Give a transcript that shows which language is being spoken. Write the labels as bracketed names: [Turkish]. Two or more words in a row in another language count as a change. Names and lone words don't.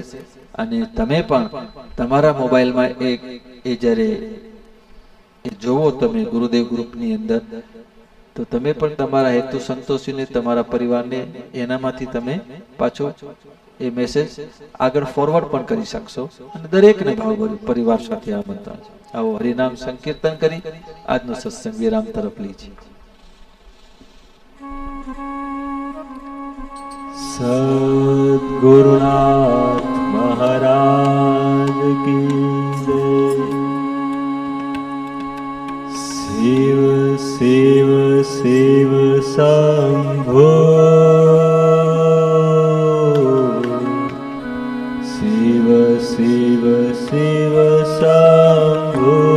[Gujarati] અને તમે પણ તમારા મોબાઈલમાં એ જ્યારે એ જોવો તમે ગુરુદેવ ગ્રુપની અંદર, તો તમે પણ તમારા હેતુ સંતોષીને તમારા પરિવારને એનામાંથી તમે પાછો એ મેસેજ આગળ ફોરવર્ડ પણ કરી શકશો. અને દરેકને ભાવભર્યું પરિવાર સાથે આમંત્રણ. આવો હરિનામ સંકીર્તન કરી આજનો સત્સંગ વિરામ તરફ લઈ છે. [Hindi] सद्गुरुनाथ महाराज की जय। शिव शिव शिव शंभो, शिव शिव शिव शंभो,